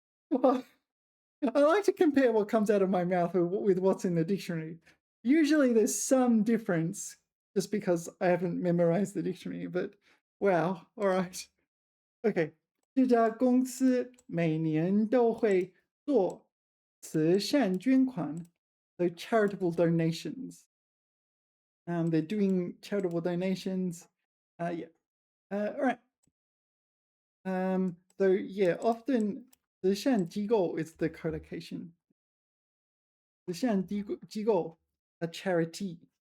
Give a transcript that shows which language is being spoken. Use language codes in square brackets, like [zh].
[en] Well, I like to compare what comes out of my mouth with what's in the dictionary. Usually there's some difference just because I haven't memorized the dictionary, but wow, all right. Okay. [zh] 这家公司每年都会做慈善捐款, [en] so charitable donations. They're doing charitable donations. Yeah. All right. So yeah, often 慈善机构 is the collocation. 慈善机构, a charity.